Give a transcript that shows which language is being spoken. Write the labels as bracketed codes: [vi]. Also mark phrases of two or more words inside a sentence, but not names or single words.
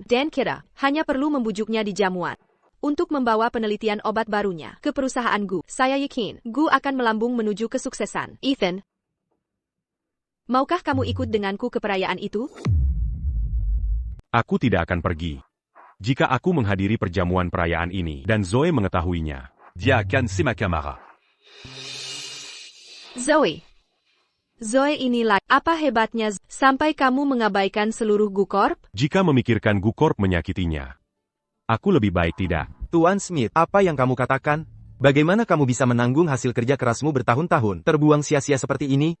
[id] Dan kita hanya perlu membujuknya di jamuan. Untuk membawa penelitian obat barunya ke perusahaan Gu. Saya yakin, Gu akan melambung menuju kesuksesan. Ethan, maukah kamu ikut denganku ke perayaan itu? Aku tidak akan pergi. Jika aku menghadiri perjamuan perayaan ini, dan Zoe mengetahuinya. Dia kan [fr] c'est ma camarade. [id] Zoe inilah, apa hebatnya sampai kamu mengabaikan seluruh Gu Corp? Jika memikirkan Gu Corp menyakitinya, aku lebih baik tidak. Tuan Smith, apa yang kamu katakan? Bagaimana kamu bisa menanggung hasil kerja kerasmu bertahun-tahun, terbuang sia-sia seperti ini?